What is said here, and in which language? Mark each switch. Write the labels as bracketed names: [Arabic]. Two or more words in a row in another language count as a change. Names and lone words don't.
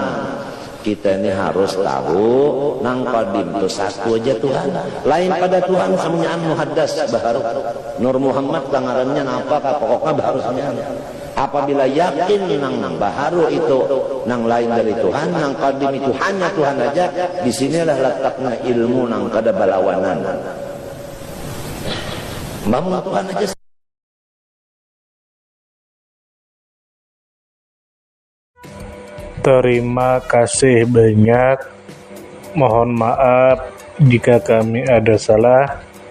[Banjar] Kita ini harus tahu nang Qadim itu satu aja Tuhan, lain pada Tuhan semuanya muhaddas baharu. Nur Muhammad tangarannya apa pokoknya baharusnya. Apabila yakin nang baharu itu nang lain dari Tuhan, nang Qadim itu hanya Tuhan aja, disinilah letaknya ilmu nang kada balawanan. Bangun Tuhan aja. [Indonesian] Terima kasih banyak. Mohon maaf jika kami ada salah.